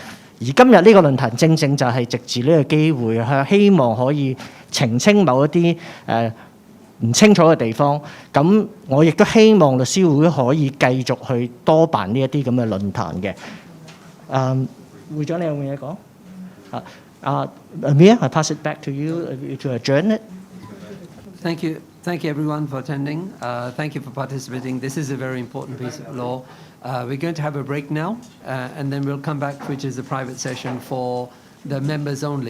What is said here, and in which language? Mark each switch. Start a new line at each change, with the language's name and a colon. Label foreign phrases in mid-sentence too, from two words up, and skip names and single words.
Cantonese: 而今日呢個論壇正正就係藉住呢個機會，希望可以澄清某一啲唔清楚嘅地方。咁我亦都希望律師會可以繼續去多辦呢一啲咁嘅論壇嘅。會長，你有冇嘢講？
English: Amir, I pass it back to you to adjourn it. Thank you. Thank you, everyone, for attending. Thank you for participating. This is a very important piece of law. We're going to have a break now, and then we'll come back, which is a private session for the members only.